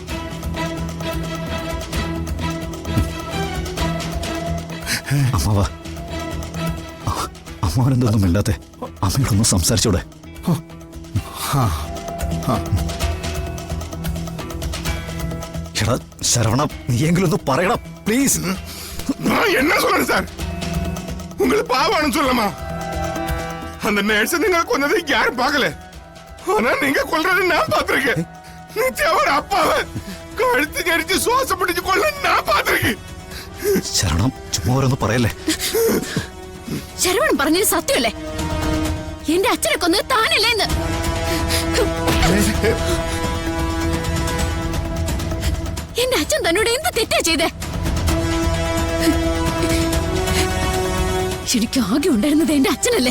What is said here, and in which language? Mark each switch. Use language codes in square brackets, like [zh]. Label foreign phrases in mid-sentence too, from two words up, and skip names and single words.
[ml] അമ്മ വാ. അമ്മാവനെന്തൊന്നും മിണ്ടാത്തെ? അമ്മയോടൊന്നും സംസാരിച്ചൂടെ? എടാ ശരവണ, നീയെങ്കിലും ഒന്ന് പറയടാ പ്ലീസ്. [ta] என்ன சொல்லுங்க சார்? உங்களுக்கு பாவம்னு சொல்லமா? அந்த நர்ஸ் நீங்க கொன்னதை யாரும் பார்க்கல. ஆனா நீங்க கொல்றதை நான் பார்த்திருக்கேன். நித்யாவோட அப்பாவை கழுத்து நெரிச்சு சுவாசம் பிடிச்சு கொல்ல நான் பார்த்திருக்கேன். [ml] ശരണം, ചുമ്മാ ഓരോന്ന് പറയല്ലേ. ശരവണൻ പറഞ്ഞത് സത്യമല്ലേ? എന്റെ അച്ഛനെ കൊന്നത് താനല്ലേന്ന്. എന്റെ അച്ഛൻ തന്നോട് എന്ത് തെറ്റാ ചെയ്തേ? എനിക്ക് ആകെ ഉണ്ടായിരുന്നത് എന്റെ അച്ഛനല്ലേ?